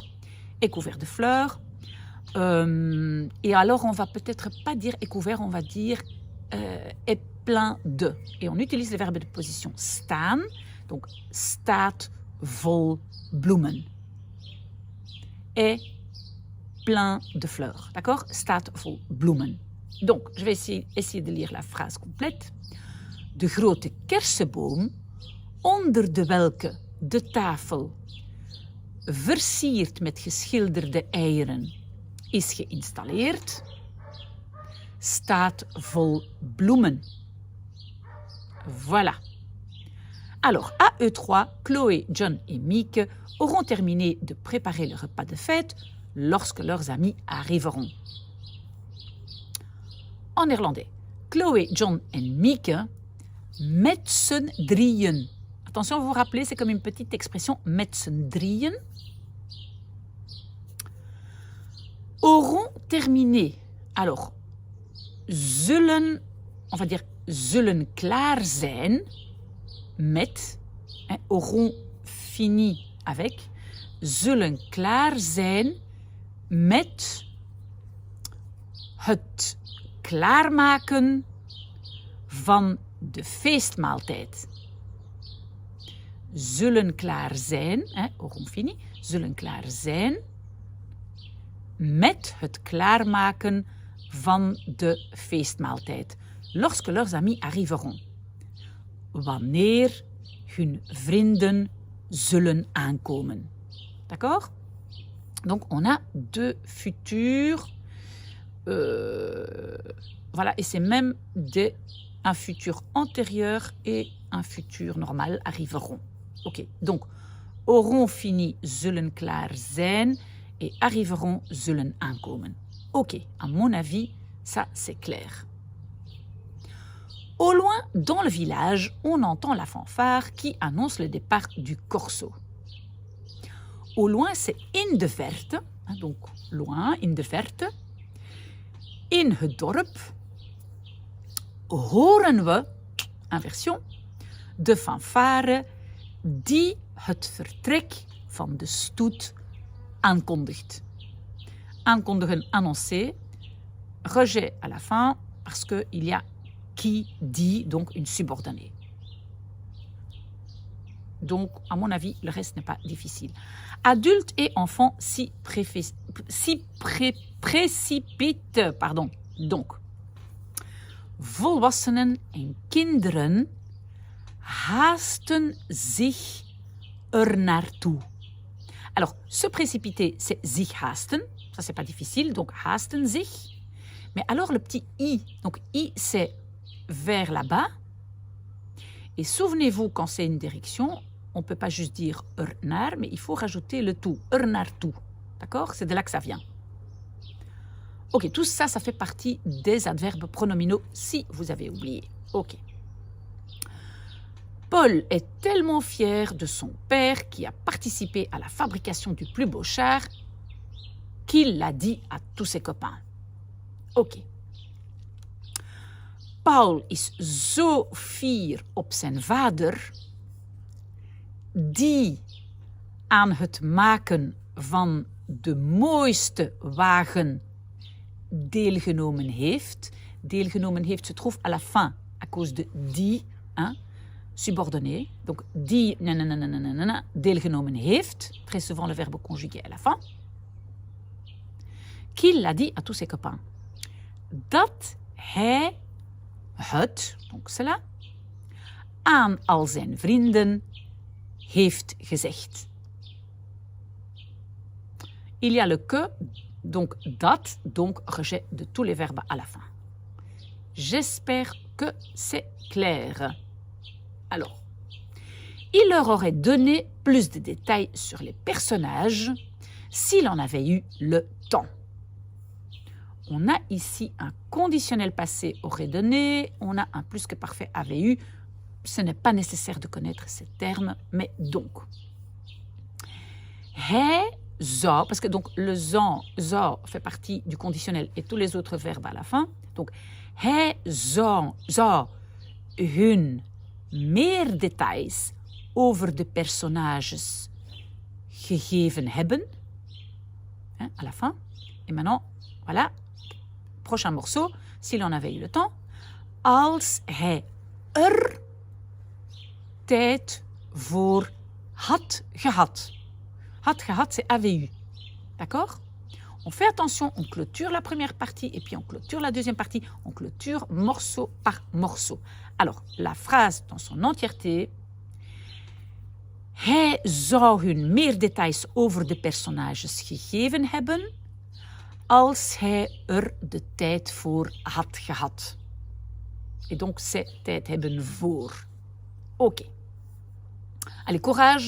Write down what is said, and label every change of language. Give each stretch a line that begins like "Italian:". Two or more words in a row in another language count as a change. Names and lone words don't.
French: Est couvert de fleurs. Et alors on va peut-être pas dire est couvert, on va dire est plein de. Et on utilise le verbe de position staan, donc
Dutch: staat vol bloemen.
French: Est plein de fleurs, d'accord?
Dutch: Staat vol bloemen.
French: Donc, je vais essayer de lire la phrase complète.
Dutch: De grote kersenboom, onder de welke de tafel, versierd met geschilderde eieren, is geïnstalleerd, staat vol bloemen.
French: Voilà. Alors, à eux trois, Chloé, John et Mieke auront terminé de préparer le repas de fête lorsque leurs amis arriveront. En néerlandais, Chloé, John et Mieke,
Dutch: met z'n drieën.
French: Attention, vous vous rappelez, c'est comme une petite expression,
Dutch: met z'n drieën.
French: Auront terminé. Alors, zullen, on va dire,
Dutch: zullen klaar zijn met,
French: auront fini avec,
Dutch: zullen klaar zijn met het klaarmaken van de feestmaaltijd. Zullen klaar zijn,
French: auront fini,
Dutch: zullen klaar zijn met het klaarmaken van de feestmaaltijd.
French: Lorsque leurs amis arriveront.
Dutch: Wanneer hun vrienden zullen aankomen.
French: D'accord? Donc on a deux futurs. Voilà, et c'est même un futur antérieur et un futur normal arriveront. Ok, donc auront fini,
Dutch: zullen klaar zijn
French: et arriveront
Dutch: zullen aankomen.
French: Ok, à mon avis, ça c'est clair. Au loin, dans le village, on entend la fanfare qui annonce le départ du corso. Au loin, c'est
Dutch: in de verte,
French: donc loin,
Dutch: in de verte. In het dorp horen we, inversion, de fanfare die het vertrek van de stoet aankondigt. Aankondigen,
French: annoncer, rejet à la fin, parce qu'il y a qui dit, donc une subordonnée. Donc, à mon avis, le reste n'est pas difficile. Adultes et enfants précipitent. Donc,
Dutch: volwassenen en kinderen haasten zich naartoe.
French: Alors, se précipiter, c'est
Dutch: zich haasten.
French: Ça, c'est pas difficile. Donc,
Dutch: haasten zich.
French: Mais alors, le petit i. Donc, i, c'est vers là-bas. Et souvenez-vous, quand c'est une direction, on ne peut pas juste dire naar, mais il faut rajouter le tout, naartoe. D'accord? C'est de là que ça vient. Ok, tout ça, ça fait partie des adverbes pronominaux si vous avez oublié. Ok. Paul est tellement fier de son père qui a participé à la fabrication du plus beau char qu'il l'a dit à tous ses copains. Ok.
Dutch: Paul is zo fier op zijn vader die aan het maken van de mooiste wagen deelgenomen heeft. Deelgenomen heeft,
French: se trouve à la fin, à cause de die, hein, subordonné. Donc,
Dutch: die, deelgenomen heeft,
French: très souvent le verbe conjugué à la fin. Qu'il l'a dit à tous ses copains.
Dutch: Dat hij het,
French: donc cela,
Dutch: aan al zijn vrienden heeft gezegd.
French: Il y a le que, donc dat, donc rejet de tous les verbes à la fin. J'espère que c'est clair. Alors, il leur aurait donné plus de détails sur les personnages s'il en avait eu le temps. On a ici un conditionnel passé aurait donné, on a un plus que parfait avait eu. Ce n'est pas nécessaire de connaître ces termes, mais donc.
Dutch: Hij zou,
French: parce que donc le zou fait partie du conditionnel et tous les autres verbes à la fin. Donc,
Dutch: hij zou hun meer details over de personnages gegeven hebben.
French: Hein, à la fin. Et maintenant, voilà. Prochain morceau, s'il en avait eu le temps.
Dutch: Als hij tijd voor had gehad. Had gehad,
French: c'est avait eu. D'accord? On fait attention, on clôture la première partie et puis on clôture la deuxième partie. On clôture morceau par morceau. Alors, la phrase dans son entièreté.
Dutch: Hij zou hun meer details over de personages gegeven hebben als hij de tijd voor had gehad.
French: Et donc, c'est
Dutch: tijd hebben voor.
French: Ok. Allez, courage.